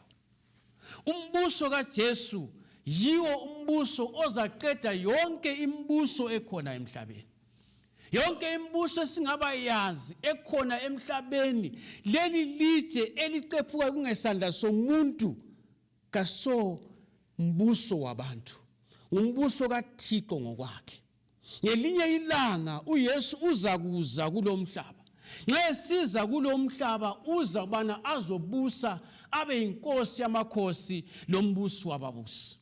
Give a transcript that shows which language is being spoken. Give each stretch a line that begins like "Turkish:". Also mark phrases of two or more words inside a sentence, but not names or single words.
North Ndebele: Umbuso kaJesu yiwo umbuso ozaqeda yonke imibuso ekhona emhlabeni. Yonke imibuso singaba yazi ekhona emhlabeni, leli litshe eliqephuka kungesandla somuntu kaso mbuso wabantu, umbuso kaThixo ngokwakhe. Ngelinye ilanga uYesu uzakuza kulomhlaba. Nxa esiza kulomhlaba uza ubana azobusa abe inkosi yamakhosi lombuso wababusi.